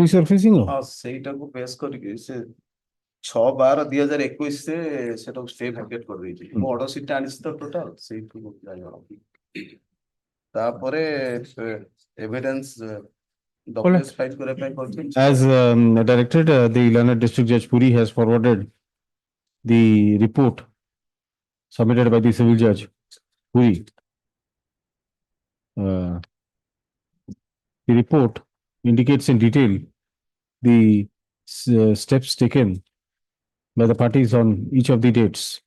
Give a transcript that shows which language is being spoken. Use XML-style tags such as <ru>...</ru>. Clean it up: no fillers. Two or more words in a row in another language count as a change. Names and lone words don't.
<or>ସେଇଟାକୁ ବେସ୍ କରିକି ସେ 6/12/2021 ରେ ସେଟାକୁ</or> <en>stay vacate</en> <or>କରିଦେଇଛି ମୁଁ</or> <en>order sheet</en> <or>ଆଣିଛି ତ ଟୋଟାଲ ସେଇଠୁ ତାପରେ</or> <en>evidence documents</en> <or>ଫାଇଲ କରିବା ପାଇଁ କହିଥିଲି</or> <en>As directed, the learned district judge Puri has forwarded the report submitted by the civil judge Puri. The report indicates in detail the steps taken by the parties on each of the dates.</en>